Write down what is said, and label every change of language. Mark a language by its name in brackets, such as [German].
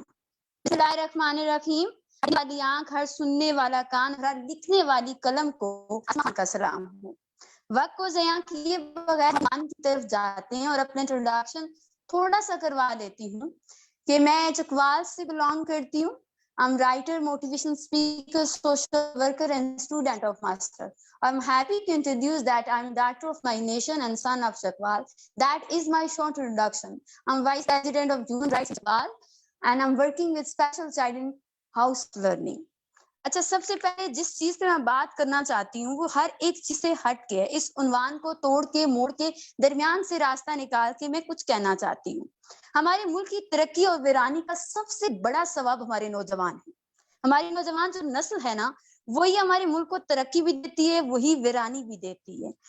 [Hindi] बिस्मिल्लाहिर्रहमानिर्रहीम। वाली आंख, हर सुनने वाला कान, हर लिखने वाली कलम को आसमान का सलाम हो। वक्त को ज़या किए बगैर मान की तरफ जाते हैं और अपने इंट्रोडक्शन थोड़ा सा करवा देती हूँ कि मैं चकवाल से बिलोंग करती हूँ। [English] I'm writer, motivation speaker, social worker, and student of master. I'm happy to introduce that I'm daughter of my nation and son of Chakwal. That is my short introduction. I'm vice president of Human Rights Chakwal, and I'm working with special child in house learning. [Hindi] अच्छा, सबसे पहले जिस चीज पे मैं बात करना चाहती हूँ वो हर एक चीज से हट के है। इस उन्वान को तोड़ के मोड़ के दरमियान से रास्ता निकाल के मैं कुछ कहना चाहती हूँ। हमारे मुल्क की तरक्की और वीरानी का सबसे बड़ा सबब हमारे नौजवान है। हमारी नौजवान जो नस्ल है ना, वही हमारे मुल्क को तरक्की भी देती है, वही वीरानी भी देती है।